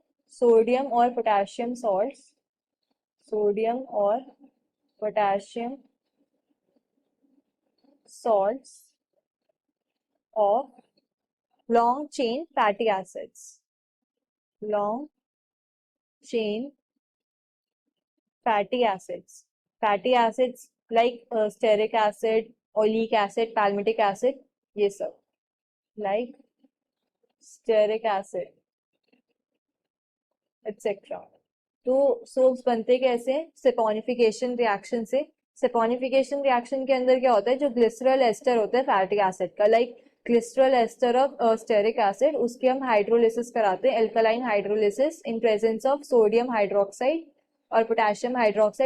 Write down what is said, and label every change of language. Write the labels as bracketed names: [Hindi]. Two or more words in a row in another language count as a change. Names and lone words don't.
[English] Sodium और potassium salts. Sodium और potassium salts of long chain fatty acids. long chain fatty acids. Fatty acids like stearic acid, oleic acid, palmitic acid, [Hindi] ये सब [English] like stearic acid etc. [Hindi] तो सोप्स बनते कैसे? [English] saponification reaction [Hindi] से. [English] saponification reaction [Hindi] के अंदर क्या होता है? जो [English] glycerol ester [Hindi] होता है [English] fatty acid [Hindi] का, [English] like glycerol ester of stearic acid, [Hindi] उसके हम हाइड्रोलिसिस कराते हैं, [English] alkaline hydrolysis in presence of sodium hydroxide [Hindi] और [English] potassium hydroxide.